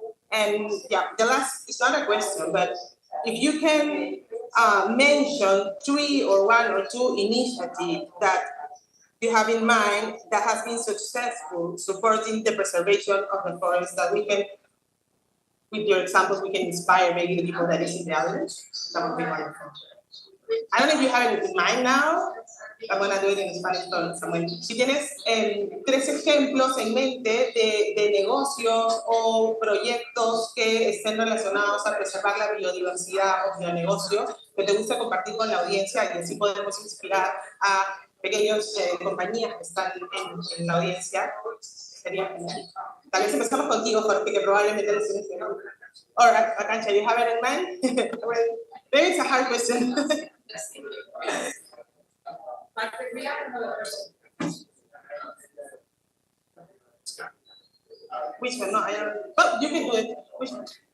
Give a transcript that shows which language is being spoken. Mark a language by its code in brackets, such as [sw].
[en] And yeah, the last, it's not a question, but if you can mention 3 or 1 or 2 initiatives that you have in mind that has been successful supporting the preservation of the forest, that we can, with your examples, we can inspire maybe the people that is in the audience. That would be wonderful. I don't know if you have it in mind now. I'm gonna do it in Spanish for Samuel. [es] Si tienes 3 ejemplos en mente de negocios o proyectos que estén relacionados a preservar la biodiversidad o bionegocios que te gusta compartir con la audiencia y así podemos inspirar a pequeñas compañías que están en la audiencia, sería genial. Tal vez empezamos contigo, Jorge, que probablemente lo tienes en mente. [en] Or Akancha, you have it in mind? Well, maybe it's a hard question. But we have another person. Which one? No, I don't. Oh, you can do it. Which one?